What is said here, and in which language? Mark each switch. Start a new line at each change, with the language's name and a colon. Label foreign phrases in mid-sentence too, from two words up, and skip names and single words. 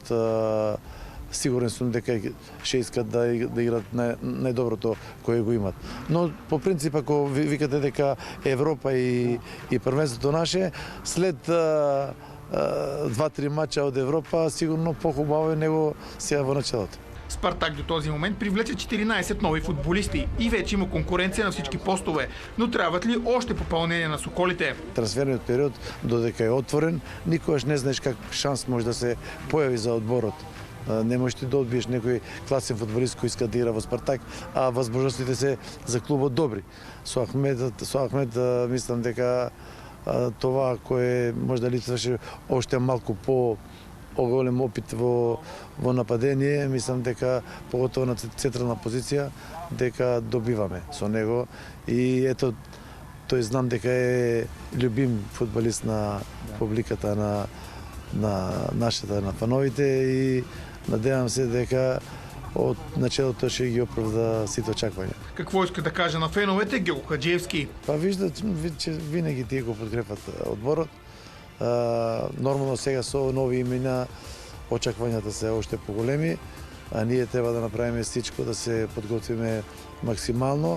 Macedonian: Сигурен сум дека ќе искат да играат најдоброто кое го имат. Но по принцип ако викате дека Европа и првенството наше,
Bulgarian: след 2-3 мача од Европа сигурно похубаво е него
Macedonian: сега во началото.
Bulgarian: Спартак до този момент привлече 14 нови футболисти и вече има конкуренция на всички постове, но трябват ли още попълнение на соколите?
Macedonian: Трансферниот период, додека е отворен, никогаш не знаеш как шанс може да се појави за одборот. Не можеш ти да одбиеш некој класен футболист кој иска да игра во Спартак, а возможностите се за клубот добри. Со Ахмед мислам дека това кое може да липсваше още малку голем опит во нападение, мислам дека поготово на централна позиција дека добиваме со него и ето тој знам дека е љубим фудбалист на публиката на нашата, на фановите и надевам се дека од началото ќе ги оправда сите очаквања.
Bulgarian: Какво иска да каже на феновете Гьоко Хаджиевски? Па виждат, че винаги
Macedonian: тие го подкрепат одборот. Нормално сега со нови имена очаквањата се уште поголеми, ние
Bulgarian: трябва да направим всичко
Macedonian: да се подготвиме максимално.